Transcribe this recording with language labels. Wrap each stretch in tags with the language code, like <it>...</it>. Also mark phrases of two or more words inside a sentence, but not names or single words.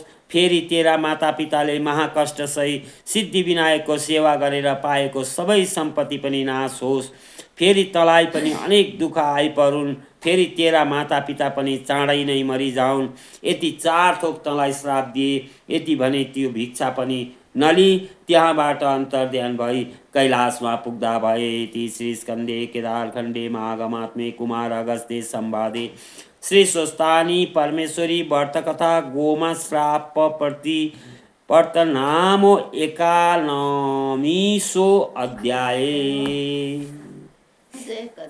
<ne>फेरि तेरा मातापिताले महाकष्ट सही सिद्धि विनायकको सेवा गरेर पाएको सबै सम्पत्ति पनि नाश होस्। फेरि तँलाई पनि अनेक दुःख आइपरुन्। फेरि तेरा मातापिता पनि चाँडै नै मरिजाउन्। यति 4 थोक तँलाई श्राप दिए। यति भने त्यो भिक्षा पनि नली त्यहाँबाट अन्तर्ध्यान भई कैलाशमा पुग्दा भए।</ne> <sa>इति श्री स्कन्दे केदारखण्डे महागमात्मे कुमार अगस्त्य संवादे श्री स्वस्तानी परमेश्वरी व्रतकथा गोमा श्राप प्रतिवर्तनामो 91 अध्याय।</sa>